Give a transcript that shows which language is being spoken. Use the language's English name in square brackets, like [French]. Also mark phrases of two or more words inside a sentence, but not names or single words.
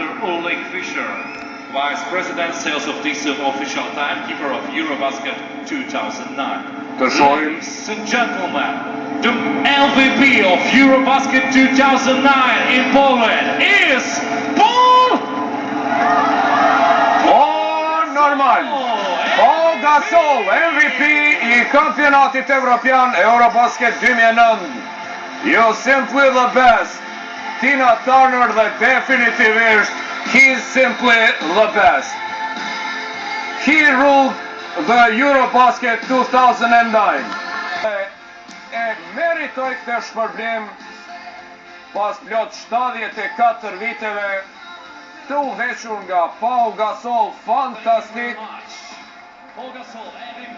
[English] Oleg Fischer, Vice President Sales of Diesel Official Timekeeper of Eurobasket 2009. Ladies and gentlemen, the MVP of Eurobasket 2009 in Poland is Paul [Albanian] Gasol, MVP I kampionatit evropian Eurobasket 2009. [English] You simply the best. [Albanian] Tina Turner dhe definitivisht [English] he's simply the best. He ruled the Eurobasket 2009. [Albanian] E meritoj këtë shpërblim pas plot 74 viteve të udhëhequr nga Paul Gasol, fantastik. Paul Gasol, MVP.